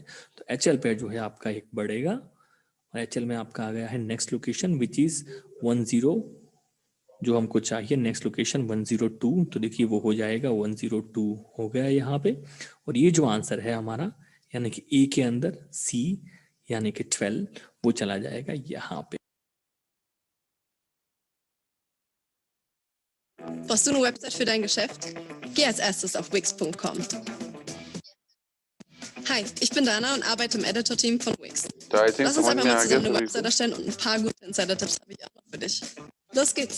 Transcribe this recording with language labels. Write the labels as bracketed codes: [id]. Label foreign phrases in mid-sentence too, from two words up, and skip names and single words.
[hi] तो HL पे जो है आपका एक बढ़ेगा, और HL में आपका आ गया है [en] next location which is [hi] 10, जो हमको चाहिए [en] next location [hi] 102। तो देखिए वो हो जाएगा 102 हो गया यहाँ पे, और ये जो आंसर है हमारा यानी कि ए के अंदर सी यानी कि 12, वो चला जाएगा यहाँ पे। [de] Brauchst du eine Website für dein Geschäft? Geh als erstes auf Wix.com. Hi, ich bin Dana und arbeite im Editor-Team von Wix. [en] तो I think [de] Lass uns [hi] समझ [de] einfach [hi] में [de] mal [hi] आ गया [de] zusammen eine [hi] सभी [de] Website [hi] को। [de] erstellen, und ein paar gute Insider-Tipps habe ich auch noch für dich. Los geht's!